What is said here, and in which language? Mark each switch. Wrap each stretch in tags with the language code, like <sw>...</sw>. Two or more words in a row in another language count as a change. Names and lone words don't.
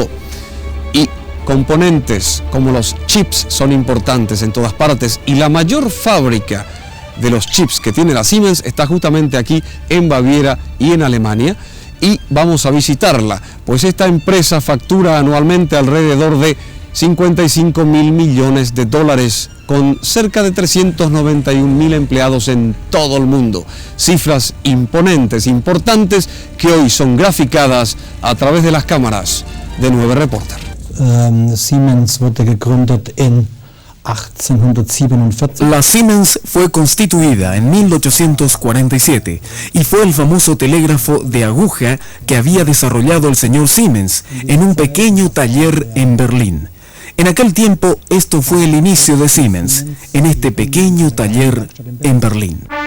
<es>Y componentes como los chips son importantes en todas partes, y la mayor fábrica de los chips que tiene la Siemens está justamente aquí en Baviera y en Alemania, y vamos a visitarla, pues esta empresa factura anualmente alrededor de 55 mil millones de dólares, con cerca de 391 mil empleados en todo el mundo. Cifras imponentes, importantes, que hoy son graficadas a través de las cámaras de 9 Reporter.</es> <de>Siemens wurde gegründet in</de> <es>La Siemens fue constituida en 1847 y fue el famoso telégrafo de aguja que había desarrollado el señor Siemens en un pequeño taller en Berlín. En aquel tiempo, esto fue el inicio de Siemens, en este pequeño taller en Berlín.</es>